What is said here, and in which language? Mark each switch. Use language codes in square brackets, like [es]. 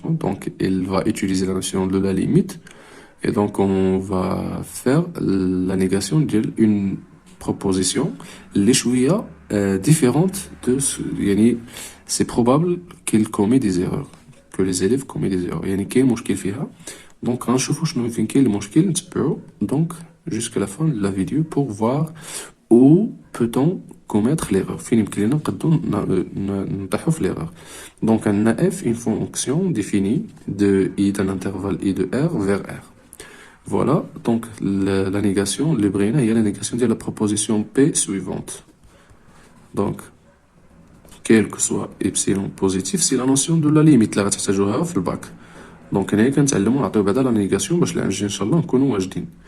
[fr] Donc, il va utiliser la notion de la limite. Et donc, on va faire la négation d'une proposition, les chouïa différente yani, c'est probable qu'il commet des erreurs, que les élèves commettent des erreurs. [ar] يعني كاين مشكل فيها. Donc, غنشوفوا شنو فين كاين المشكل نتبعو. [fr] Donc, jusqu'à la fin de la vidéo pour voir où peut-on commettre l'erreur. [ar] فين يمكن لنا نقدروا نطيحوا في l'erreur. [fr] Donc, un f, une fonction définie de i d'un intervalle i de r vers r. Voilà, donc la négation, le brina, il y a la négation de la proposition P suivante. Donc, quel que soit epsilon positif, c'est la notion de la limite [ar] اللي غتحتاجوها في الباك. دونك هنايا كنتعلمو نعطيو بعدا لا نيغاسيون باش لعند ان شاء الله نكونوا واجدين.